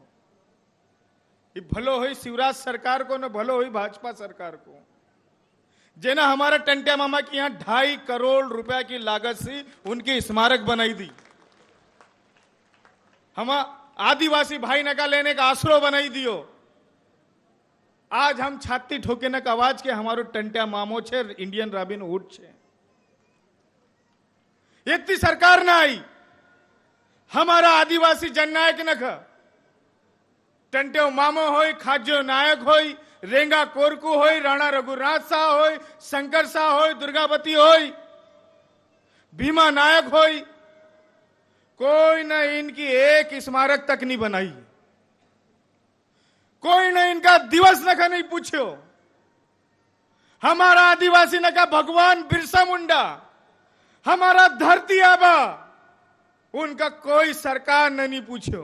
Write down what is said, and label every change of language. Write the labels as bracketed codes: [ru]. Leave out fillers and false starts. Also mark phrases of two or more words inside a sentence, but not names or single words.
[noe] ये भलो हुई शिवराज सरकार को न भलो हुई भाजपा सरकार को, जेना हमारा टंट्या मामा की यहां 2.5 करोड़ रुपया की लागत से उनकी स्मारक बनाई दी, हम आदिवासी भाई नका लेने का आश्रो बनाई दियो। आज हम छाती ठोके न का आवाज के हमारो टंट्या मामो छे [en] Indian Robin Hood [noe] छे। इतनी सरकार ना आई, हमारा आदिवासी जननायक नख टंट्यो मामो होय, खाज्यो नायक होय, रेंगा कोरकू होय, राणा रघुराज शाह होय, शंकर शाह होय, दुर्गावती होय, भीमा नायक होय, कोई न इनकी एक स्मारक तक नहीं बनाई, कोई न इनका दिवस न का नहीं पूछो। हमारा आदिवासी न का भगवान बिरसा मुंडा, हमारा धरती आबा, उनका कोई सरकार ने नहीं पूछो।